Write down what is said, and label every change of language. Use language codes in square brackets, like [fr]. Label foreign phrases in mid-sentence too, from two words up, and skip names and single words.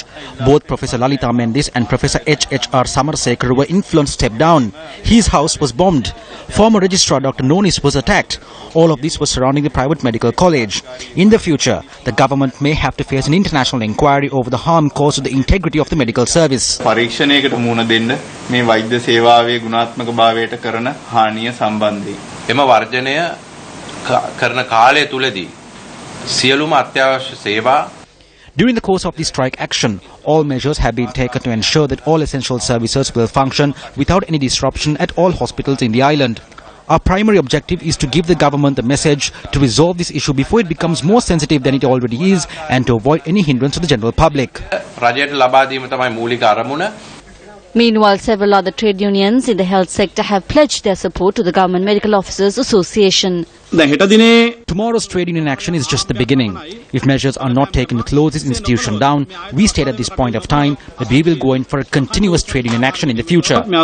[en] Both Professor Lalita Mendis and Professor H.H.R. Samarsekar were influenced to step down. His house was bombed. Former Registrar Dr. Nonis was attacked. All of this was surrounding the private medical college. In the future, the government may have to face an international inquiry over the harm caused to the integrity of the medical service. [si] පරීක්ෂණයකට මුහුණ දෙන්න මේ වෛද්‍ය සේවාවේ ගුණාත්මක භාවයට කරන හානිය සම්බන්ධයි. එම වර්ජනය කරන කාලය තුලදී සියලුම අත්‍යවශ්‍ය සේවා. [en] During the course of the strike action, all measures have been taken to ensure that all essential services will function without any disruption at all hospitals in the island. Our primary objective is to give the government the message to resolve this issue before it becomes more sensitive than it already is and to avoid any hindrance to the general public. [si] රජයට ලබා දීම තමයි මූලික අරමුණ. [en] Meanwhile, several other trade unions in the health sector have pledged their support to the Government Medical Officers Association. Tomorrow's trade union action is just the beginning. If measures are not taken to close this institution down, we state at this point of time that we will go in for a continuous trade union action in the future.